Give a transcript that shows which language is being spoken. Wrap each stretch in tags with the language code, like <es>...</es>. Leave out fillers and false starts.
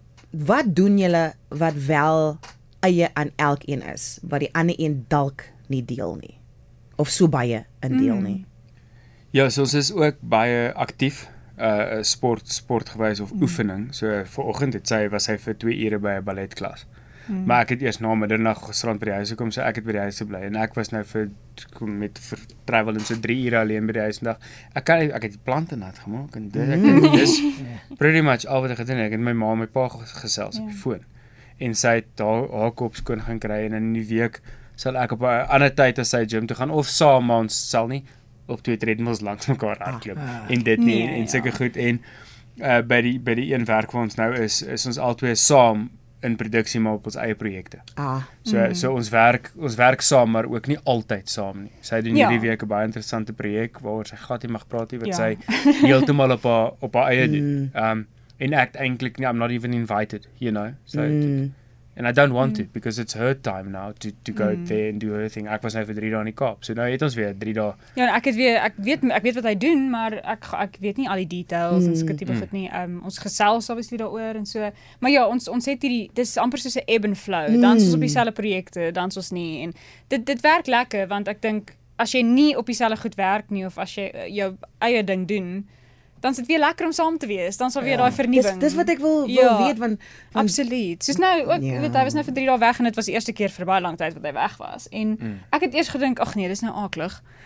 <af>Wat doen julle wat wel eie aan elkeen is, wat die ander een dalk nie deel nie of so baie in deel nie? Ja, so ons is ook baie aktief. Sportgewys of oefening. So vanoggend was hy vir 2 ure by 'n balletklas. Maar ek het eers na middernag gisterand by die huis gekom, so ek het by die huis gebly en ek was nou vir travel en so 3 ure alleen by die huis vandag. Ek het die plante nat gemaak en dis</af> <en>pretty much</en> <af>al wat ek gedoen het. Ek het my ma en my pa gesels op die foon en sy het haar kop skoon gaan kry en in die week sal ek op 'n ander tyd as sy gym toe gaan of saam, maar ons sal nie op 2 treadmills langs mekaar hardloop en dit nie en sulke goed en by die een werk waar ons nou is ons albei saam in produksie maar op ons eie projekte. So ons werk saam maar ook nie altyd saam nie. Sy doen hierdie week 'n baie interessante projek waaroor sy glad nie mag praat nie wat sy heeltemal op haar eie doen. En ek eintlik</af> <en>I'm not even invited, you know. So and I don't want to because it's her time now to go there and do her thing.</en> <af>Ek was nou vir 3 dae in die Kaap. So nou het ons weer 3 dae. Ja, ek weet wat hy doen, maar ek weet nie al die details en sulke tipe goed nie. Ons gesels obviously daaroor en so. Maar ja, ons het hierdie dis amper soos 'n</af> <en>ebb and flow.</en> <af>Dan ons op dieselfde projekte, dan ons nie en dit werk lekker want ek dink as jy nie op dieselfde goed werk nie of as jy jou eie ding doen, dan is dit weer lekker om saam te wees. Dan sal weer daai vernuwing. Dis wat ek wil weet want absoluut. Soos nou ook, weet hy was nou vir 3 dae weg en dit was die eerste keer vir baie lank tyd wat hy weg was. En ek het eers gedink, ag nee, dis nou aaklig.</af>